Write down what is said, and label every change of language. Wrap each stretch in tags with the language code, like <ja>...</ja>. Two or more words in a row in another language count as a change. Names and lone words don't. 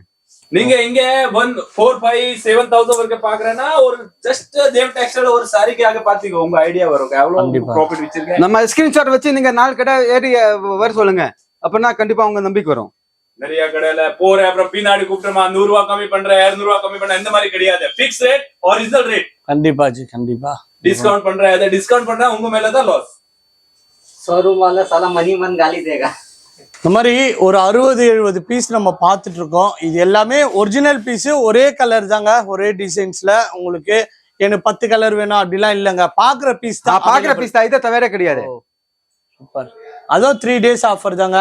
<ta>நீங்க இங்க 1 4 5 7000 வரைக்கும் பாக்குறேன்னா ஒரு ஜஸ்ட் தேவ் டெக்ஸ்டைல் ஒரு சாரிக்காக பாத்தீங்க உங்க ஐடியா வரும் எவ்வளவு ப்ராஃபிட் வச்சிருக்கீங்க நம்ம ஸ்கிரீன்ஷாட் வச்சு நீங்க 4 கடை ஏறி வர சொல்லுங்க அப்பனா கண்டிப்பா உங்க நம்பிக்கை வரும் நிறைய கடையில போற அப்புறம் பின்னாடி கூப்பிட்டமா 100 ரூபாய் கம்மி பண்றேன் 200 ரூபாய் கம்மி பண்றேன் இந்த மாதிரி கிடையாது</ta> <en>fix rate original rate</en> <ta>கண்டிப்பா ஜி கண்டிப்பா டிஸ்கவுண்ட் பண்றேன் அதை டிஸ்கவுண்ட் பண்ணா உங்க மேல தான் லாஸ்</ta> <hi>शोरूम वाला साला मनी मन गाली देगा</hi> <ta>இந்த மாதிரி ஒரு 60-70 பீஸ் நம்ம பார்த்துட்டு இருக்கோம் இது எல்லாமே</ta> <en>original piece</en> <ta>ஒரே கலர் தாங்க ஒரே டிசைன்ஸ்ல உங்களுக்கு எனக்கு 10 கலர் வேணும் அப்படிலாம் இல்லைங்க பாக்குற பீஸ் தான் இதை தவிர கிடையாது சூப்பர் அதுவும் 3</ta> <en>days offer</en> <ta>தாங்க</ta>